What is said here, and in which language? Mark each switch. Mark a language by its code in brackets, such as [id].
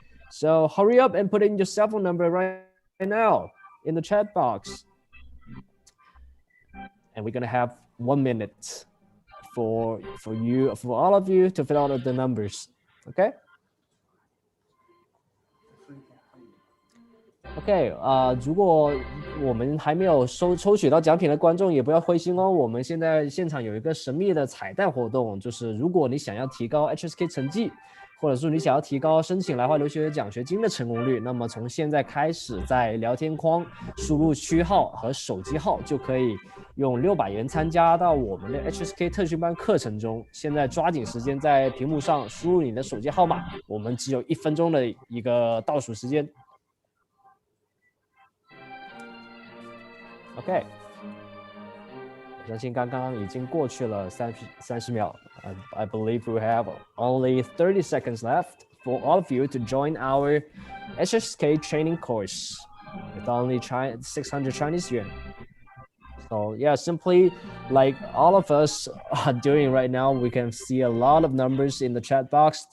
[en] So hurry up and put in your cell phone number right now in the chat box. And we're gonna have 1 minute for all of you to fill out the numbers. Okay? [zh] OK， 如果我们还没有抽取到奖品的观众，也不要灰心哦。我们现在现场有一个神秘的彩蛋活动，就是如果你想要提高 HSK 成绩，或者说你想要提高申请来华留学奖学金的成功率，那么从现在开始，在聊天框输入区号和手机号就可以用600元参加到我们的 HSK 特训班课程中。现在抓紧时间在屏幕上输入你的手机号码，我们只有1分钟的一个倒数时间。 OK， 我相信刚刚已经过去了30秒。 [en] I believe we have only 30 seconds left for all of you to join our HSK training course with only 600 Chinese yuan. So yeah, simply like all of us are doing right now, we can see a lot of numbers in the chat box.